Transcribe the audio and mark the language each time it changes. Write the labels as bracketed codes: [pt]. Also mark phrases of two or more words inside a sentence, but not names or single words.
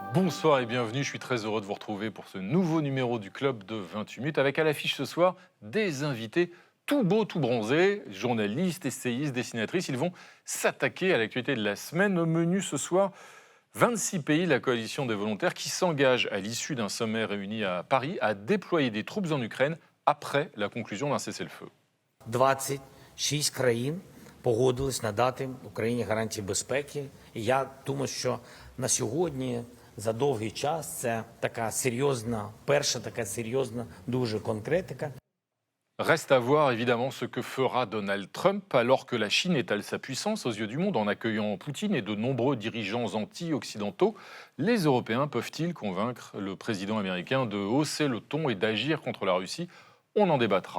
[fr] Bonsoir et bienvenue, je suis très heureux de vous retrouver pour ce nouveau numéro du Club de 28 minutes avec à l'affiche ce soir des invités tout beaux, tout bronzés, journalistes, essayistes, dessinatrices. Ils vont s'attaquer à l'actualité de la semaine. Au menu ce soir, 26 pays de la coalition des volontaires qui s'engagent à l'issue d'un sommet réuni à Paris à déployer des troupes en Ukraine après la conclusion d'un cessez-le-feu. [uk] 26 країн погодились надати Україні гарантії безпеки. І я думаю, що на сьогодні за довгий час це така серйозна, перша така серйозна дуже конкретика. [fr] Reste à voir évidemment ce que fera Donald Trump alors que la Chine étale sa puissance aux yeux du monde en accueillant Poutine et de nombreux dirigeants anti-occidentaux. Les Européens peuvent-ils convaincre le président américain de hausser le ton et d'agir contre la Russie? On en débattra.